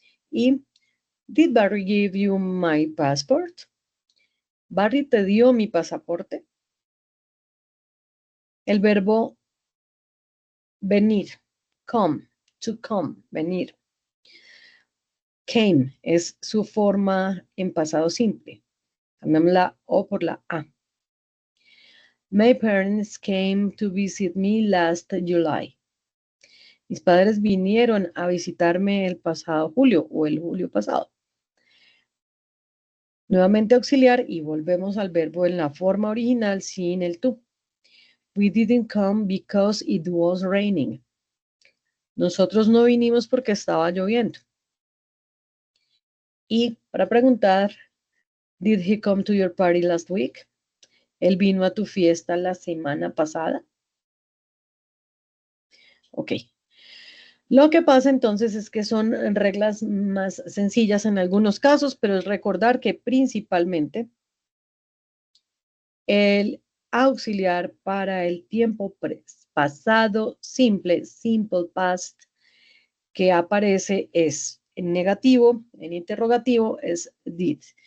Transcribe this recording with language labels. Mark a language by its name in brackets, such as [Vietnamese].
[English] Y, did Barry give you my passport? [Spanish] ¿Barry te dio mi pasaporte? El verbo venir, come, to come, venir. Came es su forma en pasado simple. Cambiamos la O por la A. [English] My parents came to visit me last July. [Spanish] Mis padres vinieron a visitarme el pasado julio o el julio pasado. Nuevamente auxiliar y volvemos al verbo en la forma original sin el to. [English] We didn't come because it was raining. [Spanish] Nosotros no vinimos porque estaba lloviendo. Y para preguntar, [English] did he come to your party last week? [Spanish] ¿Él vino a tu fiesta la semana pasada? Ok. Lo que pasa entonces es que son reglas más sencillas en algunos casos, pero es recordar que principalmente el auxiliar para el tiempo pasado simple, simple past, que aparece es en negativo, en interrogativo es did.